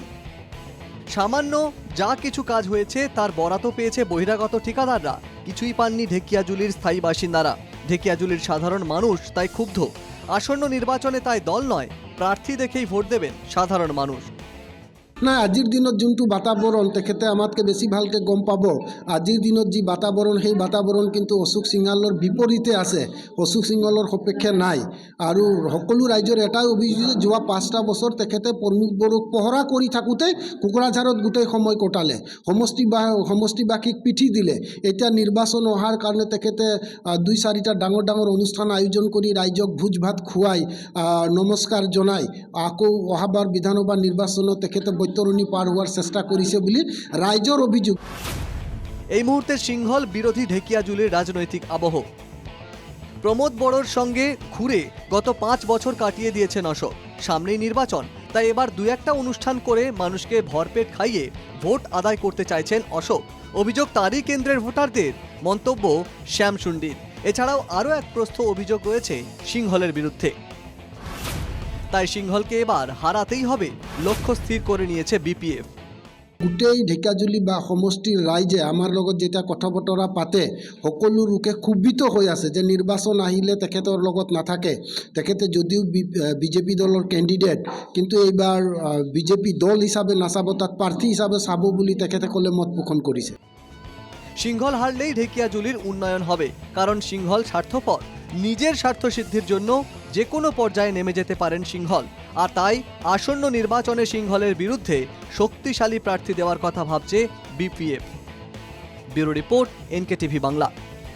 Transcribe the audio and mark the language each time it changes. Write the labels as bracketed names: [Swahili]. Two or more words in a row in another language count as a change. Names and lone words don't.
[Bangla] সামান্য যা কিছু কাজ হয়েছে তার বরাতও পেয়েছে বহিরাগত ঠিকাদাররা, কিছুই পাননি ঢেকিয়াজুলির স্থায়ী বাসিন্দারা। ঢেকিয়াজুলির সাধারণ মানুষ তাই ক্ষুব্ধ। আসন্ন নির্বাচনে তাই দল নয়, প্রার্থী দেখেই ভোট দেবেন সাধারণ মানুষ। [Assamese] না, আজিৰ দিনত যোনটো বাতাবৰণ তেখেতে আমাতকৈ বেছি ভালকৈ গম পাব। আজিৰ দিনত যি বাতাবৰণ, সেই বাতাবৰণ কিন্তু অশোক সিংঘালৰ বিপৰীতে আছে, অশোক সিংঘালৰ সপক্ষে নাই। আৰু সকলো ৰাইজৰ এটাই অভিযোগ যে যোৱা 5টা বছৰ তেখেতে প্ৰমোদ বড়োক পহৰা কৰি থাকোঁতে কোকৰাঝাৰত গোটেই সময় কটালে, সমষ্টিবাসীক পিঠি দিলে। এতিয়া নিৰ্বাচন অহাৰ কাৰণে তেখেতে 2-4টা ডাঙৰ ডাঙৰ অনুষ্ঠান আয়োজন কৰি ৰাইজক ভোজ ভাত খুৱাই নমস্কাৰ জনাই আকৌ অহাবাৰ বিধানসভা নিৰ্বাচনত তেখেতে বৈতৰণি পাৰ হোৱাৰ চেষ্টা কৰিছে বুলি ৰাইজৰ অভিযোগ। [Bangla] এই মুহূর্তে সিংঘল বিরোধী ঢেকিয়াজুলির রাজনৈতিক আবহ। প্রমোদ বড়োর সঙ্গে ঘুরে গত 5 বছর কাটিয়ে দিয়েছেন অশোক। সামনেই নির্বাচন, তাই এবার 2-1টা অনুষ্ঠান করে মানুষকে ভরপেট খাইয়ে ভোট আদায় করতে চাইছেন অশোক। অভিযোগ তারই কেন্দ্রের ভোটারদের, মন্তব্য শ্যাম সুন্ডির। এছাড়াও আরও এক প্রস্থ অভিযোগ রয়েছে সিংঘলের বিরুদ্ধে। তাই সিংঘলকে এবার হারাতেই হবে, লক্ষ্য স্থির করে নিয়েছে বিপিএফ। [Assamese] গোটেই ঢেকিয়াজুলি বা সমষ্টিৰ ৰাইজে আমাৰ লগত যেতিয়া কথা বতৰা পাতে, সকলো লোকে ক্ষুব্ধিত হৈ আছে যে নিৰ্বাচন আহিলে তেখেতৰ লগত নাথাকে। তেখেতে যদিও বিজেপি দলৰ কেণ্ডিডেট, কিন্তু এইবাৰ বিজেপি দল হিচাপে নাচাব, তাত প্ৰাৰ্থী হিচাপে চাব বুলি তেখেতসকলে মত পোষণ কৰিছে। [Bangla] সিংঘল হারলেই ঢেকিয়াজুলির উন্নয়ন হবে, কারণ সিংঘল স্বার্থপর। নিজের স্বার্থ সিদ্ধির জন্য যে কোনো পর্যায়ে নেমে যেতে পারেন সিংঘল, আর তাই আসন্ন নির্বাচনে সিংঘলের বিরুদ্ধে শক্তিশালী প্রার্থী দেওয়ার কথা ভাবছে বিপিএফ। [English] bureau report, [Bangla] NKTV বাংলা।